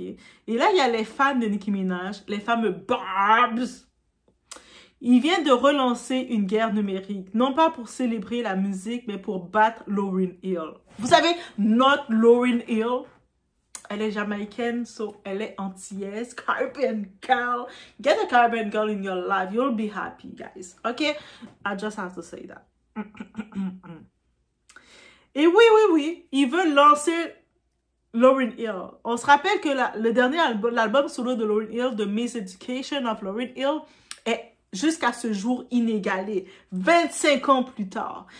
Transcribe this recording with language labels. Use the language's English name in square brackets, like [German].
[French] Et là, il y a les fans de Nicki Minaj, les fameux Barbs. Ils viennent de relancer une guerre numérique, non pas pour célébrer la musique, mais pour battre Lauryn Hill. Vous savez, notre Lauryn Hill, elle est jamaïcaine, so elle est antillaise, [English] Caribbean girl. Get a Caribbean girl in your life, you'll be happy, guys. Okay? I just have to say that. [French] Et oui, ils veulent lancer Lauryn Hill. On se rappelle que le dernier album, l'album solo de Lauryn Hill, The Miseducation of Lauryn Hill, est jusqu'à ce jour inégalé, 25 ans plus tard.